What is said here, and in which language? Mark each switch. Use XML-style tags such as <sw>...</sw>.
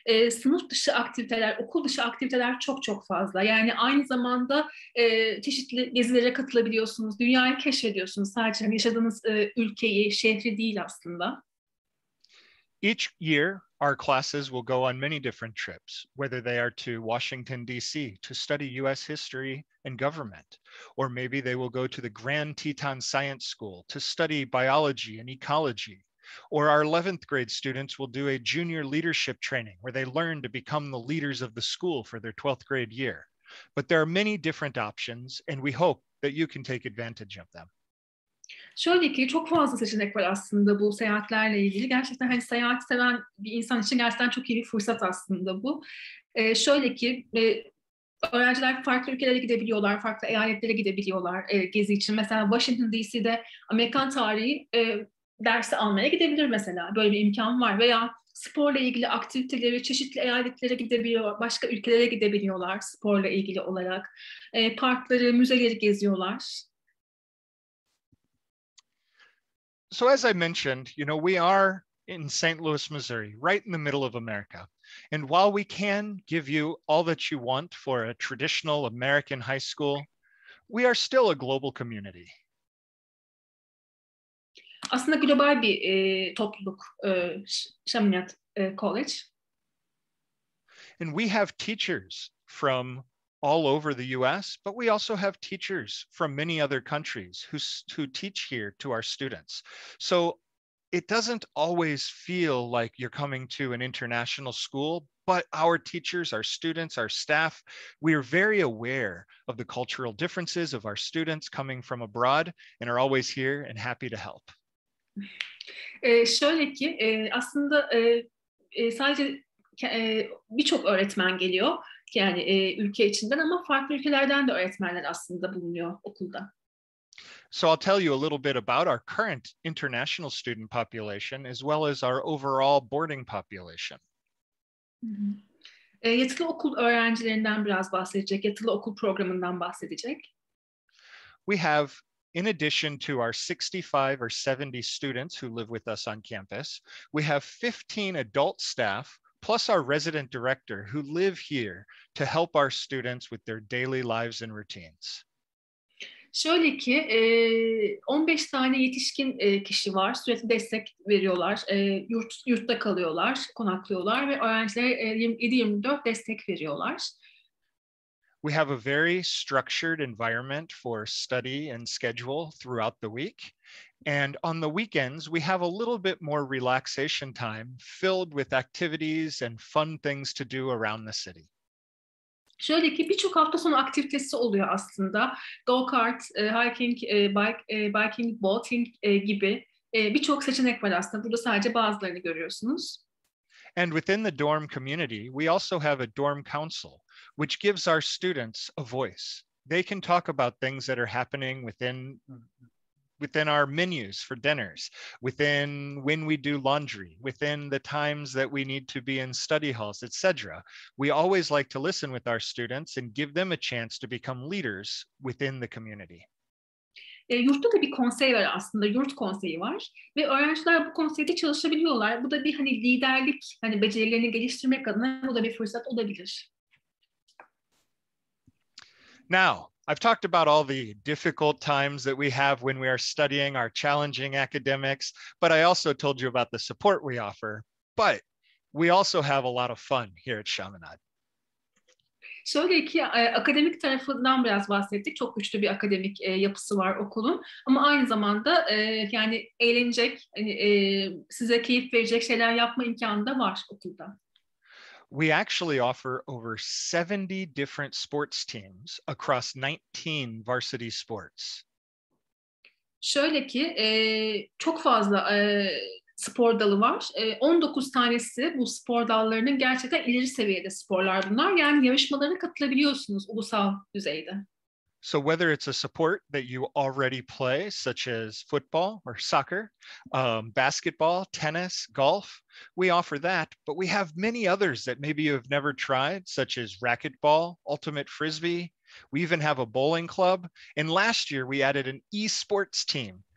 <tr>Sınıf dışı aktiviteler, okul dışı aktiviteler çok çok fazla. Yani aynı zamanda çeşitli gezilere katılabiliyorsunuz, dünyayı keşfediyorsunuz. Sadece hani yaşadığınız ülkeyi, şehri değil aslında.</tr> <en>Each year, our classes will go on many different trips, whether they are to Washington, D.C. to study U.S. history and government, or maybe they will go to the Grand Teton Science School to study biology and ecology, or our 11th grade students will do a junior leadership training where they learn to become the leaders of the school for their 12th grade year. But there are many different options, and we hope that you can take advantage of them.</en> <tr>Şöyle ki çok fazla seçenek var aslında bu seyahatlerle ilgili. Gerçekten hani seyahat seven bir insan için gerçekten çok iyi bir fırsat aslında bu. Şöyle ki öğrenciler farklı ülkelere gidebiliyorlar, farklı eyaletlere gidebiliyorlar gezi için. Mesela Washington DC'de Amerikan tarihi dersi almaya gidebilir mesela. Böyle bir imkan var. Veya sporla ilgili aktiviteleri çeşitli eyaletlere gidebiliyor, başka ülkelere gidebiliyorlar sporla ilgili olarak. Parkları, müzeleri geziyorlar.</tr> <en>So as I mentioned, we are in St. Louis, Missouri, right in the middle of America. And while we can give you all that you want for a traditional American high school, we are still a global community.</en> <tr>Aslında global bir topluluk, Chaminade College.</tr> <en>And we have teachers from all over the US, but we also have teachers from many other countries who teach here to our students. So it doesn't always feel like you're coming to an international school, but our teachers, our students, our staff, we are very aware of the cultural differences of our students coming from abroad and are always here and happy to help.</en> <tr>Şöyle ki aslında sadece birçok öğretmen geliyor yani ülke içinden ama farklı ülkelerden de öğretmenler aslında bulunuyor okulda.</tr> <en>So I'll tell you a little bit about our current international student population as well as our overall boarding population.</en> <tr>Yatılı okul öğrencilerinden biraz bahsedecek, yatılı okul programından bahsedecek.</tr> <en>We have, in addition to our 65 or 70 students who live with us on campus, we have 15 adult staff plus our resident director who live here to help our students with their daily lives and routines.</en> <tr>Şöyle ki 15 tane yetişkin kişi var, sürekli destek veriyorlar, yurtta kalıyorlar, konaklıyorlar ve öğrencilere 7-24 destek veriyorlar.</tr> <en>We have a very structured environment for study and schedule throughout the week. And on the weekends, we have a little bit more relaxation time filled with activities and fun things to do around the city.</en> <tr>Şöyle ki birçok hafta sonu aktivitesi oluyor aslında. Go-kart,</tr> <en>hiking, biking, boating</en> <tr>gibi birçok seçenek var aslında. Burada sadece bazılarını görüyorsunuz.</tr> <en>And within the dorm community, we also have a dorm council, which gives our students a voice. They can talk about things that are happening within our menus for dinners, within when we do laundry, within the times that we need to be in study halls, etc. We always like to listen with our students and give them a chance to become leaders within the community.</en> <tr>Yurtta da bir konsey var aslında, yurt konseyi var ve öğrenciler bu konseyde çalışabiliyorlar. Bu da bir hani liderlik, hani becerilerini geliştirmek adına bu da bir fırsat olabilir.</tr> <en>Now, I've talked about all the difficult times that we have when we are studying our challenging academics, but I also told you about the support we offer. But we also have a lot of fun here at Chaminade.</en> <tr>Şöyle ki akademik tarafından biraz bahsettik. Çok güçlü bir akademik yapısı var okulun. Ama aynı zamanda yani eğlenecek, hani, size keyif verecek şeyler yapma imkanı da var okulda.</tr> <en>We actually offer over 70 different sports teams across 19 varsity sports.</en> <tr>Şöyle ki çok fazla spor dalı var. 19 tanesi bu spor dallarının gerçekten ileri seviyede sporlar bunlar. Yani yarışmalara katılabiliyorsunuz ulusal düzeyde.</tr> <en>So whether it's a sport that you already play, such as football or soccer, basketball, tennis, golf, we offer that, but we have many others that maybe you have never tried, such as racquetball, ultimate frisbee. We even have a bowling club. And last year we added an esports team.</en>